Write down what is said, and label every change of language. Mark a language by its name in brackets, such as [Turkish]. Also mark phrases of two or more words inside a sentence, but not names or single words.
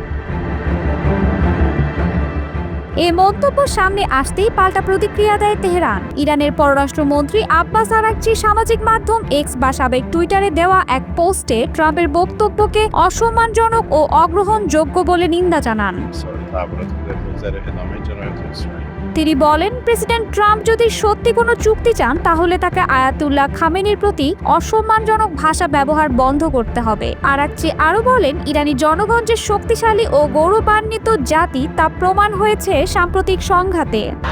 [Bangla] এ মন্তব্য সামনে আসতেই পাল্টা প্রতিক্রিয়া দেয় তেহরান। ইরানের পররাষ্ট্রমন্ত্রী আব্বাস আরাগচি সামাজিক মাধ্যম এক্স বা সাবেক টুইটারে দেওয়া এক পোস্টে ট্রাম্পের বক্তব্যকে অসম্মানজনক ও অগ্রহণযোগ্য বলে নিন্দা জানান। [Persian] تحولات گذر ادامه جنایات اسرائیل. [Bangla] তিনি বলেন, প্রেসিডেন্ট ট্রাম্প যদি সত্যি কোনো চুক্তি চান তাহলে তাকে আয়াতুল্লাহ খামেনির প্রতি অসম্মানজনক ভাষা ব্যবহার বন্ধ করতে হবে। আরাকচি আরও বলেন, ইরানি জনগণ যে শক্তিশালী ও গৌরবান্বিত জাতি তা প্রমাণ হয়েছে সাম্প্রতিক সংঘাতে।